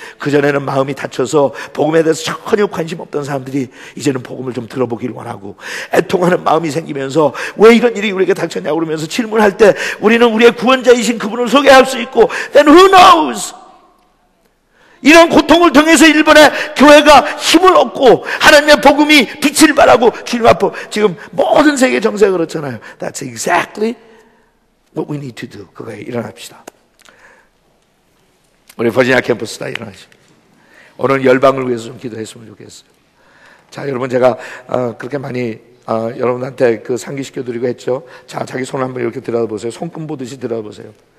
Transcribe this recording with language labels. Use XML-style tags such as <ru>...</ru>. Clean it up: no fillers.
<ko>그전에는 마음이 다쳐서 복음에 대해서 전혀 관심 없던 사람들이 이제는 복음을 좀 들어보기를 원하고, 애통하는 마음이 생기면서 왜 이런 일이 우리에게 닥쳤냐고 그러면서 질문할 때 우리는 우리의 구원자이신 그분을 소개할 수 있고,</ko> <en>then who knows?</en> <ko>이런 고통을 통해서 일본의 교회가 힘을 얻고 하나님의 복음이 빛을 발하고 주님 앞에, 지금 모든 세계 정세가 그렇잖아요.</ko> <en>That's exactly what we need to do.</en> <ko>그거에 일어납시다. 우리 버지니아 캠퍼스 다 일어나십시오. 오늘 열방을 위해서 좀 기도했으면 좋겠어요. 자, 여러분, 제가 그렇게 많이 여러분한테 그 상기시켜드리고 했죠. 자, 자기 손 한번 이렇게 들어보세요. 손금 보듯이 들어보세요.</ko>